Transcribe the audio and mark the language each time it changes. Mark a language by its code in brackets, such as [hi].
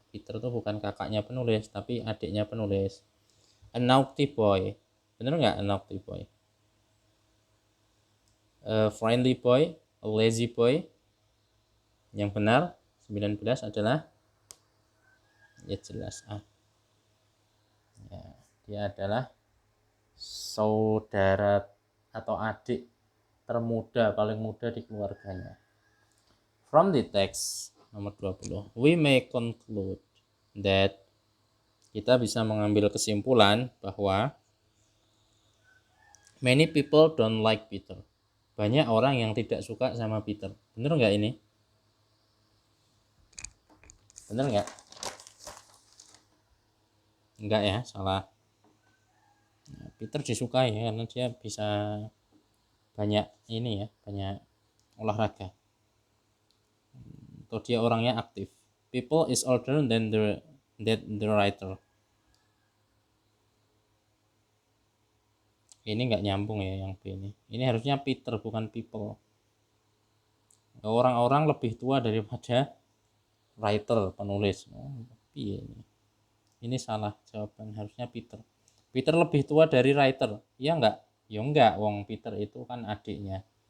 [id] Peter itu bukan kakaknya penulis tapi adiknya penulis. [en] A naughty boy, [id] bener nggak [en] a naughty boy? A friendly boy, a lazy boy. [id] Yang benar 19 adalah ya jelas A. Ya, dia adalah saudara atau adik termuda, paling muda di keluarganya. [en] From the text nomor 20, we may conclude that, [id] kita bisa mengambil kesimpulan bahwa [en] many people don't like Peter. [id] Banyak orang yang tidak suka sama Peter. Bener nggak ini? Bener nggak? Enggak ya, salah. Nah, Peter disukai ya, karena dia bisa banyak ini ya, banyak olahraga. Atau dia orangnya aktif. [en] People is older than the writer. [id] Ini nggak nyambung ya yang B ini. Ini harusnya Peter bukan people. Orang-orang lebih tua daripada writer, penulis. Iya ini. Ini salah jawaban, harusnya Peter. Peter lebih tua dari writer. Iya nggak? Ya enggak, wong Peter itu kan adiknya.